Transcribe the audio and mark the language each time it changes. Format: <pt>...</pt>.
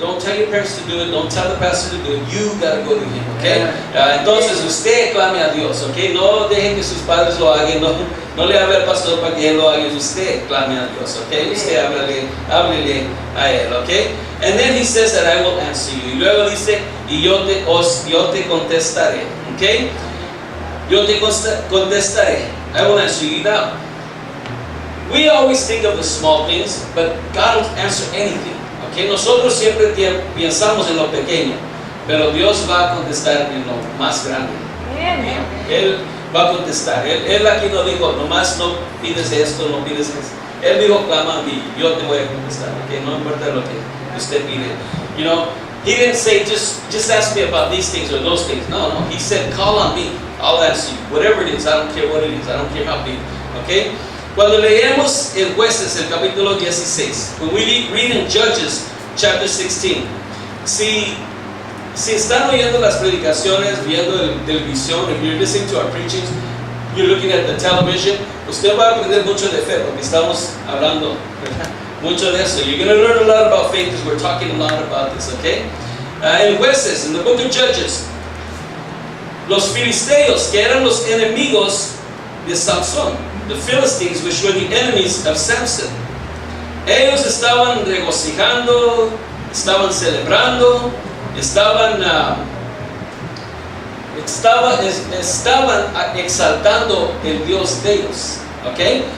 <en>Don't tell your parents to do it. Don't tell the pastor to do it. You gotta go to Him, okay?</en> <es>Entonces usted clame a Dios,</es> <en>okay?</en> <es>No deje que sus padres lo hagan. No le hable al pastor para que Él lo haga. Usted clame a Dios, okay? Usted háblele a Él, okay?</es> <en>And then He says that I will answer you.</en> <es>Y luego dice, y yo te contestaré,</es> <en>okay?</en> <es>Yo te contestaré.</es> <en>I will answer you now. We always think of the small things, but God will answer anything. Okay?</en> <es>Nosotros siempre pensamos en lo pequeño, pero Dios va a contestar en lo más grande. Él va a contestar. Él aquí no dijo, nomás no pides esto, no pides esto. Él dijo, clama a mí, yo te voy a contestar. Okay? No importa lo que usted pide.</es> <en>He didn't say, just ask me about these things or those things. No. He said, call on me. I'll answer you. Whatever it is, I don't care what it is. I don't care how big. Okay?</en> <es>Cuando leemos en Jueces, el capítulo 16,</es> <en>when we read in Judges, chapter 16,</en> <es>si están oyendo las predicaciones, viendo el televisión,</es> <en>if you're listening to our preachings, you're looking at the television,</en> <es>usted va a aprender mucho de fe, porque estamos hablando, ¿verdad? Mucho de eso.</es> <en>You're going to learn a lot about faith, because we're talking a lot about this, okay?</en> <es>En Jueces,</es> <en>in the book of Judges,</en> <es>los filisteos, que eran los enemigos de Samson,</es> <en>the Philistines, which were the enemies of Samson,</en> <es>ellos estaban regocijando, estaban celebrando, estaban exaltando el Dios de ellos. Okay?</es>